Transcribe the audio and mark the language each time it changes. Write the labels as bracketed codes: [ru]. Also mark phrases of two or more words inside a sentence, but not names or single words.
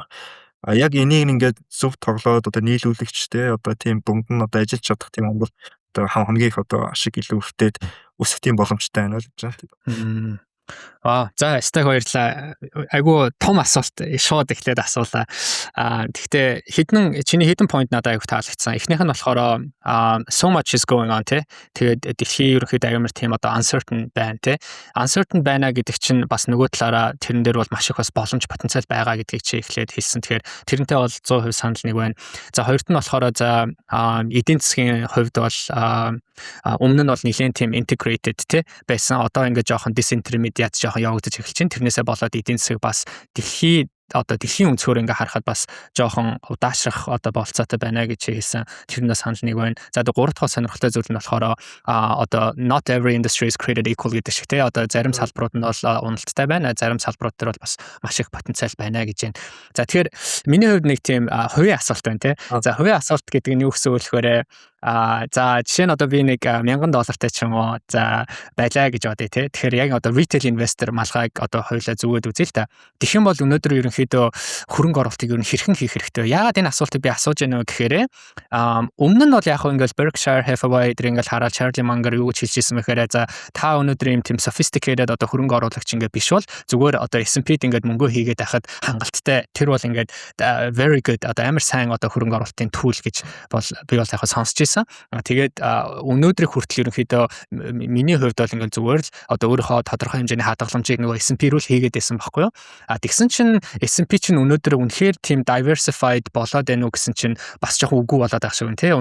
[mn] Яг энийг ингээд зөв тоглоод одоо нийлүүлэгчтэй одоо тийм дунд нь одоо ажиллаж чадах тийм юм бол одоо хамгийн их одоо ашиг илүү өртөөд өсөх тийм боломжтой байна л гэж байна. За стаг баярлаа. Айгу том асуулт шууд эхлээд асуулаа. Гэхдээ чиний хідэн point надад айгу таалагдсан. Эхнийх нь болохоор [en] so much is going on [mn] те. Тэгээд дэлхийн ерөнхийдөө аймар тийм одоо uncertain байна те. Uncertain байна гэдэг чинь бас нөгөө талаараа тэрэн дээр бол маш их бас боломж потенциал байгаа гэдгийг чи эхлээд хэлсэн. Тэгэхээр тэрнтэй бол 100% санал нэг байна. За хоёрт нь болохоор за эдийн засгийн хувьд бол өмнө нь бол нэлээд тийм integrated те байсан. Одоо ингээд жоохон disintermediate жоохон явагдаж эхэлж байна. Тэрнээсээ болоод эдийн засаг бас дэлхийн өнцгөр ингээ харахад бас жоохон удаашрах одоо болцоотой байна гэж хэлсэн. Тэрнээс санал нэг байна. За гурав дахь сонирхолтой зүйл нь болохоор одоо [en] not every industry is created equal [mn] гэдэг шиг те. Одоо зарим салбарууд нь бол уналттай байна. Зарим салбарууд дээр бол бас маш их потенциал байна гэж байна. За тэгэхээр миний хувьд нэг тийм хувийн асуулт байна те. За хувийн асуулт гэдэг нь юу гэсэн үг вэ? За жишээ нь одоо би нэг $1000 ч юм уу за байлаа гэж бодъё те. Тэгэхээр яг одоо [en] retail investor [mn] малгайг одоо хоёулаа зүгээд үзье л та. Тэгэх юм бол өнөөдөр ерөнхийдөө хөрөнгө оруулалтыг ер нь хэрхэн хийх хэрэгтэй вэ? Яагаад энэ асуултыг би асууж байна вэ гэхээр өмнө нь бол яг хөө ингээл Berkshire Hathaway дээр ингээл хараад Charlie Munger юу гэж хэлжсэн мэхээр за та өнөөдөр юм тийм sophisticated одоо хөрөнгө оруулагч ингээд биш бол зүгээр одоо S&P-д ингээд мөнгө хийгээд байхад хангалттай тэр бол ингээд [en] very good [mn] одоо амар сайн одоо хөрөнгө оруулалтын tool гэж бол би бол яг сонсч тэгээд өнөөдрийг хүртэл ерөнхийдөө миний хувьд бол ингээл зүгээр л одоо өөрийнхөө тодорхой хэмжээний хадгаламжийг нөгөө S&P рүү хийгээд байсан байхгүй юу? Тэгсэн чинь S&P чинь өнөөдөр үнэхээр тийм diversified болоод байна уу гэсэн чинь бас жоохон үгүй болоод байгаа шиг байна тий.